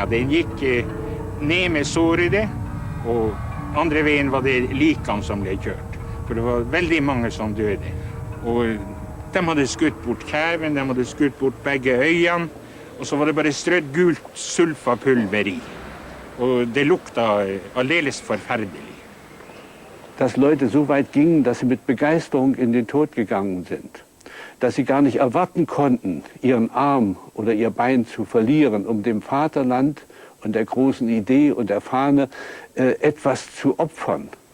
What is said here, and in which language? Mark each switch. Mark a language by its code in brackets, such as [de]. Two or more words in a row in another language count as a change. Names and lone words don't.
[no] Den gikk ned med sårede, og andre veien var det likene som ble kjørt. For det var veldig mange som døde. Og de hadde skutt bort kæven, de hadde skutt bort begge øyene, og så var det bare strødd gult sulfapulver i. Und det lukta aldeles forferdelig. [de] Dass Leute so weit gingen, dass sie mit Begeisterung in den Tod gegangen sind. Dass sie gar nicht erwarten konnten, ihren Arm oder ihr Bein zu verlieren, um dem Vaterland und der großen Idee und der Fahne etwas zu opfern.